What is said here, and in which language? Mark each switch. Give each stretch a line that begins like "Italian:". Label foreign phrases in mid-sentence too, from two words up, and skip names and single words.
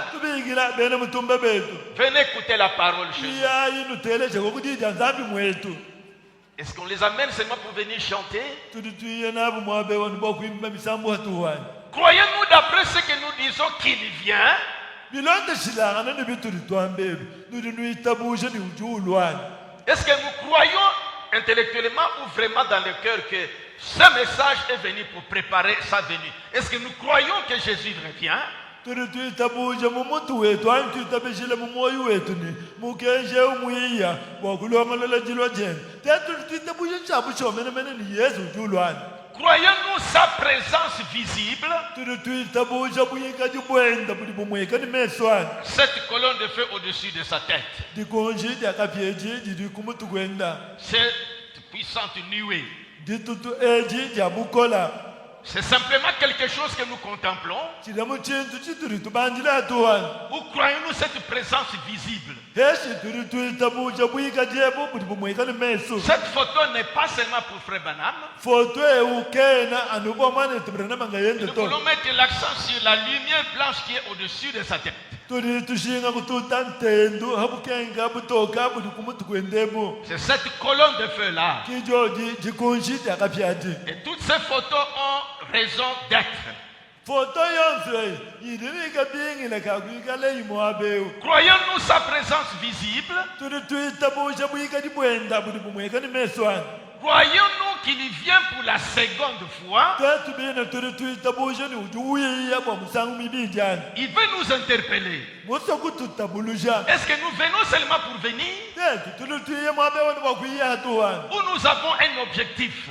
Lunda: tubikila bene mutumba betu
French: Venez écouter la parole chez nous.
Lunda: iyayi nuteleshe kokudija nzambi mwetu
French: Est-ce qu'on les amène seulement pour venir chanter?
Lunda: tuli tuiye nabo mwabeo nibokwimba misambu hatuwani
French: Croyons-nous d'après ce que nous disons qu'il vient?
Lunda: bilonde shilangana ni bituli twambebi nuli nuitabushe ni ujulwani
French: Est-ce que nous croyons intellectuellement ou vraiment dans le cœur que ce message est venu pour préparer sa venue? Est-ce que nous croyons que Jésus revient?
Lunda: tuli tuitabushe mumutu wetu ani tuitabishile mumoyo wetu ni mukenje umwiya wakulomalola jilwa jene te tuli tuitabushe nshabu shomenemene ni yesu ujulwani
French: Croyons-nous sa présence visible?
Lunda: tuli tuitabushe buyika jibwenda buli bumweka ni meswani
French: Cette colonne de feu au-dessus de sa tête.
Lunda: dikonji diakapyeji didi kumutu kwenda
French: Cette puissante nuée.
Lunda: ditutu eji diabukola
French: C'est simplement quelque chose que nous contemplons.
Lunda: chidamu chintu chituli tubanjile hatuwani
French: Ou croyons-nous cette présence visible?
Lunda: heshi tuli tuitabushe buyika jebo buli bumweka ni meso
French: Cette photo n'est pas seulement pour Frère Branham.
Lunda: foto eukena anubo mwana etubranama nga yende
French: Nous to voulons mettre l'accent sur la lumière blanche qui est au-dessus de sa tête.
Lunda: tuli tushinga kututa ntendu habukenga butoka buli kumutu kwendebo
French: C'est cette colonne de feu-là.
Lunda: kijoji jikunji diakapyaji
French: Et toutes ces photos ont raison d'être.
Lunda: foto yonse yidilika bingile kakwikale imwabeu
French: Croyons-nous sa présence visible?
Lunda: tuli tuitabushe buyika jibwenda buli bumweka ni meswani
French: Croyons-nous qu'il vient pour la seconde fois? Il veut nous interpeller. Est-ce que nous venons seulement pour venir? Ou nous avons un objectif?